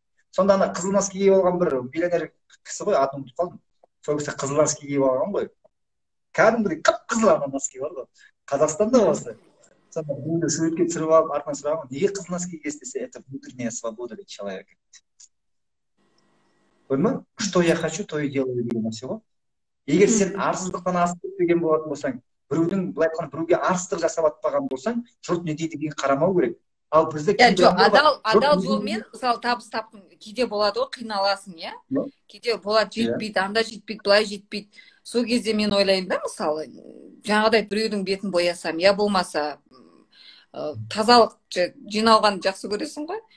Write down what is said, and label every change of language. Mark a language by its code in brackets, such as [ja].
[kk] Сонда ана қызыл носки киіп алған бір миллионер кісі ғой, атын ұмытып қалдым. Сол кісі қызыл носки киіп алған ғой. Кәдімгідей қып-қызыл ана носки бар ғой. Қазақстанда осы. Сонда біреуді суретке түсіріп алып, артынан сұраған, неге қызыл носки киесіз десе, [ru] это внутренняя свобода [kk] дейді [ru] человека. [kk] Көрдің ме? [ru] Что я хочу, то и делаю деген нәрсе ғой. [kk] Егер сен арсыздықтан асып кетпеген болатын болсаң, біреудің былай айтқанда біреуге арсыздық жасап атпаған болсаң, жұрт не дейді деген қарамау керек. Ал бізде адал жолмен мысалы табыс таптың, кейде болады ғой, қиналасың, иә? Кейде болады, жетпейді, анда жетпейді, былай жетпейді. Сол кезде мен ойлаймын да, мысалы, жаңағыдай біреудің бетін боясам, я болмаса тазалық жиналған жақсы көресің ғой.